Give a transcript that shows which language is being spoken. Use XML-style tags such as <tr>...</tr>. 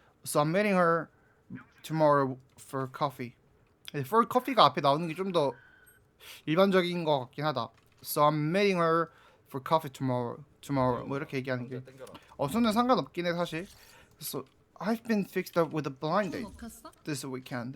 <en>So I'm meeting her tomorrow for coffee. For coffee</en> <ko>가 앞에 나오는 게 좀 더 일반적인 것 같긴 하다.</ko> <en>So I'm meeting her for coffee tomorrow.</en> <ko>뭐 이렇게 얘기하는 게 어수는 상관없긴 해 사실.</ko> <en>So I've been fixed up with a blind date this weekend.</en>